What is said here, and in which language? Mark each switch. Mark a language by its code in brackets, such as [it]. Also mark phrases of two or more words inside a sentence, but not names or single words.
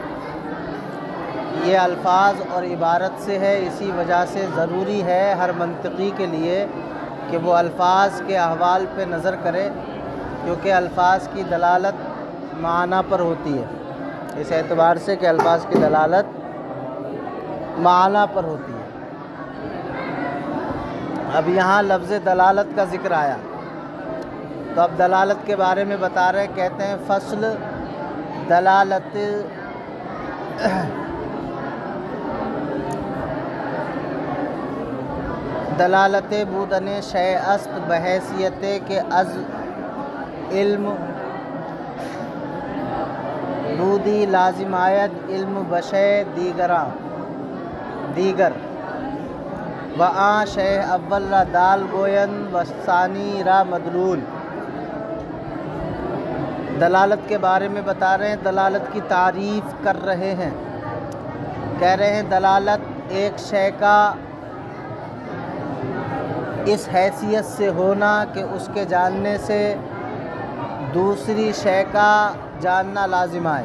[ur] یہ الفاظ اور عبارت سے ہے، اسی وجہ سے ضروری ہے ہر منطقی کے لیے کہ وہ الفاظ کے احوال پہ نظر کرے، کیونکہ الفاظ کی دلالت معنی پر ہوتی ہے، اس اعتبار سے کہ الفاظ کی دلالت معنی پر ہوتی ہے۔ اب یہاں لفظ دلالت کا ذکر آیا تو اب دلالت کے بارے میں بتا رہے، کہتے ہیں فصل دلالت [fa] دلالت بودن شے است بحیثیت کے از علم بودی لازم آید علم بشے دیگر و آن شے اول را دال گویند و ثانی را مدلول۔ [ur] دلالت کے بارے میں بتا رہے ہیں، دلالت کی تعریف کر رہے ہیں، کہہ رہے ہیں دلالت ایک شے کا اس حیثیت سے ہونا کہ اس کے جاننے سے دوسری شے کا جاننا لازم آئے۔